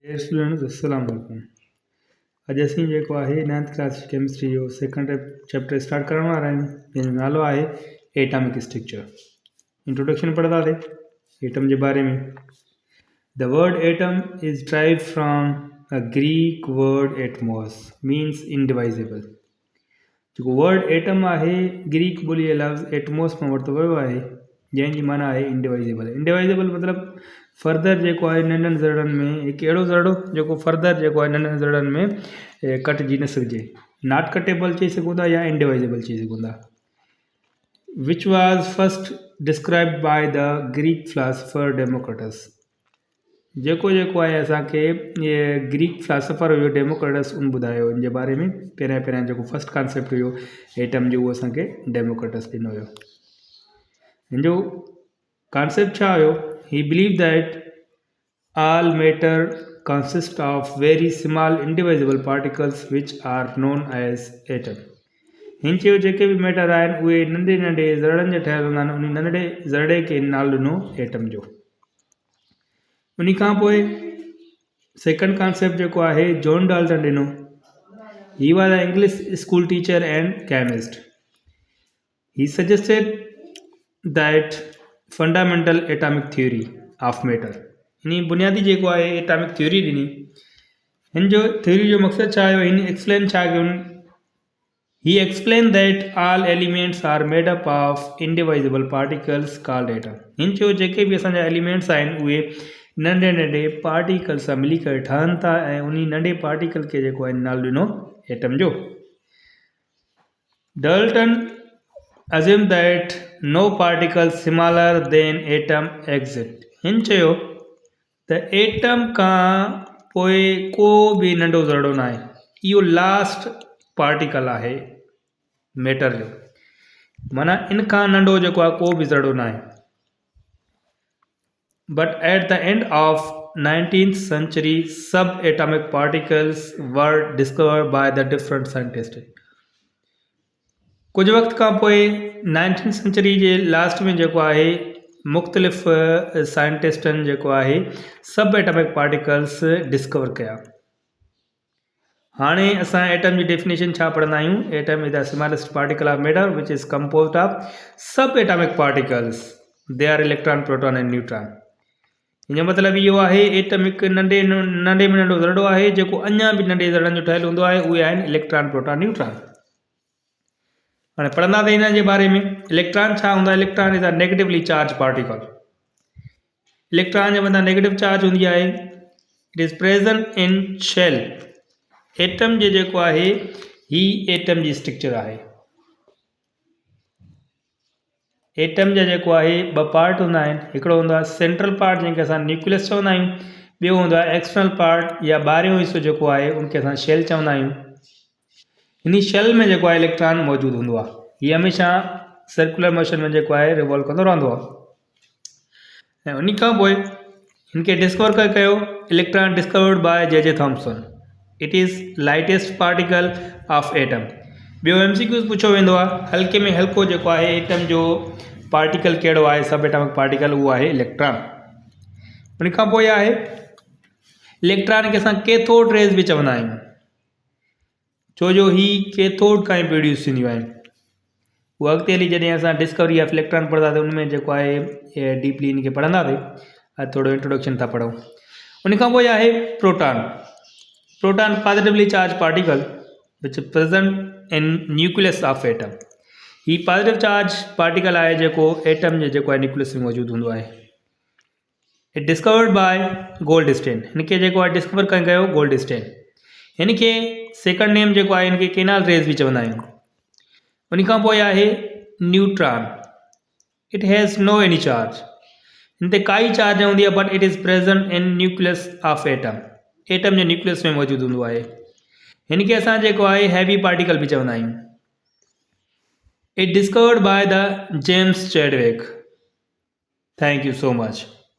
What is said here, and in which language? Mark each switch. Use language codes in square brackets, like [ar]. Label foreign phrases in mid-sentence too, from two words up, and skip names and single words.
[en] dear students [ar] السلام عليكم. [sd] अॼु असीं जेको आहे [en] 9th class chemistry [sd] जो [en] second chapter start [sd] करण वारा आहियूं, जंहिंजो नालो आहे [en] atomic structure. [sd] इंट्रोडक्शन पढ़ंदासीं एटम जे बारे में। [en] the word atom is drive from a Greek word atmos means indivisible. [sd] जेको वर्ड एटम आहे ग्रीक ॿोलीअ लफ़्ज़ एटमॉस मां वरितो वियो आहे, जंहिंजी माना आहे इनडिवाइजेबल। इनडिवाइजेबल मतिलबु फर्दर जेको आहे नंढनि ज़रड़नि में हिकु अहिड़ो ज़रड़ो जेको फर्दर जेको आहे नंढनि ज़रड़नि में कटिजी न सघिजे। नॉट कटेबल चई सघूं था या इनडिवाइजेबल चई सघूं था। [en] which was first described by the Greek philosopher Democritus. [sd] जेको आहे असांखे इहे [en] Greek philosopher [sd] हुयो डेमोक्रिटस उन ॿुधायो इन जे बारे में। पहिरियां जेको [en] first concept [sd] हुयो एटम जो उहो असांखे डेमोक्रिटस ॾिनो हुयो। हिन जो कॉन्सेप्ट छा हुयो? [en] He believed that all matter consists of very small indivisible particles which are known as atom. [sd] हिन चयो जेके बि मैटर आहिनि उहे नंढे नंढे ज़रड़नि जा ठहियल हूंदा आहिनि। उन नंढे ज़रड़े खे नालो ॾिनो एटम जो। उन खां पोइ [en] second concept [sd] जेको आहे जॉन डाल्टन ॾिनो। [en] He was an English school teacher and chemist. He suggested that fundamental atomic theory of matter, [sd] इन बुनियादी जेको आहे [en] atomic theory [sd] ॾिनी। हिन जो थ्योरी जो मक़सदु छा हुयो? हिन एक्सप्लेन छा कयो? [en] he explain that all elements are made up of indivisible particles called atom. [sd] हिन चयो जेके बि असांजा एलिमेंट्स आहिनि उहे नंढे नंढे पार्टिकल सां मिली करे ठहनि था ऐं उन नंढे पार्टिकल खे जेको आहे नालो ॾिनो एटम जो। [en] डाल्टन assume that no particle smaller than atom exist. [sd] हिन चयो त एटम खां पोइ को बि नंढो ज़रड़ो न आहे, इहो [en] last particle [sd] आहे मैटर जो। माना इन खां नंढो जेको आहे को बि ज़रड़ो न आहे। [en] but at the end of 19th century sub atomic particles were discovered by the different scientist. [sd] कुछ वक्त खां पोइ 19th सेंचुरी जे लास्ट में जेको आहे मुख़्तलिफ़ साइंटिस्टनि जेको आहे [en] sub atomic particles discover [sd] कया। हाणे असां एटम जी डेफिनेशन छा पढ़ंदा आहियूं? [en] atom is the smallest particle of matter which is composed of sub atomic particles. they are electron proton and neutron. [sd] हिन जो मतिलबु इहो आहे एटम हिकु नंढे में नंढो ज़रड़ो आहे जेको अञा बि नंढे ज़रड़नि जो ठहियलु हूंदो आहे। उहे आहिनि इलेक्ट्रॉन प्रोटॉन न्यूट्रॉन। हाणे पढ़ंदासीं हिन जे बारे में। इलेक्ट्रॉन छा हूंदा? [en] electron is a negatively charge particle. [sd] इलेक्ट्रॉन जे मथां [en] negative charge [sd] हूंदी आहे। [en] it is present in shell. [sd] एटम जे जेको आहे ही एटम जी स्ट्रक्चर आहे। एटम जा जेको आहे ॿ पार्ट हूंदा आहिनि। हिकिड़ो हूंदो आहे [en] central part [sd] जंहिंखे असां न्यूक्लियस चवंदा आहियूं। ॿियो हूंदो आहे [en] external part [sd] या ॿाहिरियों हिसो जेको आहे उनखे असां शेल चवंदा आहियूं। इन शेल में जेको आहे इलेक्ट्रॉन मौजूदु हूंदो आहे। हीअ हमेशह [en] circular motion [sd] में जेको आहे रिवॉल्व कंदो रहंदो आहे। ऐं उन खां पोइ हिनखे डिस्कवर कयो [en] electron discovered by J Thomson. it is lightest particle of atom. [sd] ॿियो MCQs पुछियो वेंदो आहे हल्के में हल्को जेको आहे एटम जो पार्टिकल कहिड़ो आहे? [en] sub atomic particle [sd] उहो आहे इलेक्ट्रॉन। उन खां पोइ आहे इलेक्ट्रॉन खे असां [en] cathode rays [sd] बि चवंदा आहियूं, छो जो ही कैथोड खां ई प्रोड्यूस थींदियूं आहिनि। उहा अॻिते हली जॾहिं असां [en] discovery of electron [sd] पढ़ंदासीं उनमें जेको आहे डीपली इनखे पढ़ंदासीं। अॼु थोरो इंट्रोडक्शन था पढ़ूं। उन खां पोइ आहे प्रोटॉन। [en] proton positively charge particle which present in nucleus of atom. [sd] ही [en] positive charge particle [sd] आहे जेको एटम जे जेको आहे न्यूक्लियस में मौजूदु हूंदो आहे। [en] it discovered by Goldstein. [sd] हिनखे जेको आहे डिस्कवर कयो गोल्डस्टेन। हिनखे [en] second name [sd] जेको आहे हिनखे [en] canal rays [sd] बि चवंदा आहियूं। उन खां पोइ आहे न्यूट्रॉन। [en] it has no any charge. [sd] हिन ते काई चार्ज न हूंदी आहे [en] but it is present in nucleus of atom. [sd] एटम जे न्यूक्लियस में मौजूदु हूंदो आहे। हिनखे असां जेको आहे [en] heavy particle [sd] बि चवंदा आहियूं। [en] it discovered by the James Chadwick. thank you so much.